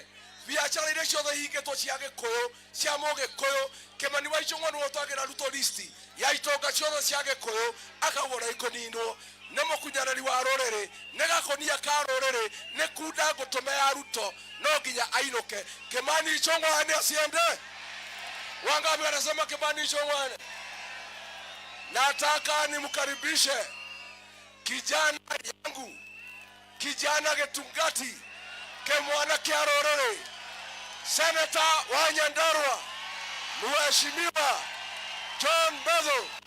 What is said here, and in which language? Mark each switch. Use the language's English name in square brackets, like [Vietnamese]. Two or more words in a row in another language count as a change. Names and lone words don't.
[Kikuyu] Biacara iria ciothe ihingĩtwo cia Gĩkũyũ cia Mũgĩkũyũ Kimani wa Ichung'wah nĩwe ũtwagĩra Ruto listi ya itonga ciothe cia Gĩkũyũ akauga ũrĩa ikũninwo. Nĩ mũkunyanĩri wa rũrĩrĩ, nĩ gakonia ka rũrĩrĩ, nĩ kunda ngũtũme ya Ruto no nginya ainũke. Kimani Ichung'wah nĩ asiende? [Swahili] Wangapi wanasema Kimani Ichung'wah? Nataka nimkaribishe kijana yangu, kijana [Kikuyu] Gĩtungati Kĩmwana kĩa rũrĩrĩ, [Swahili] Senator wa Nyandarua, Mheshimiwa John Mbethu.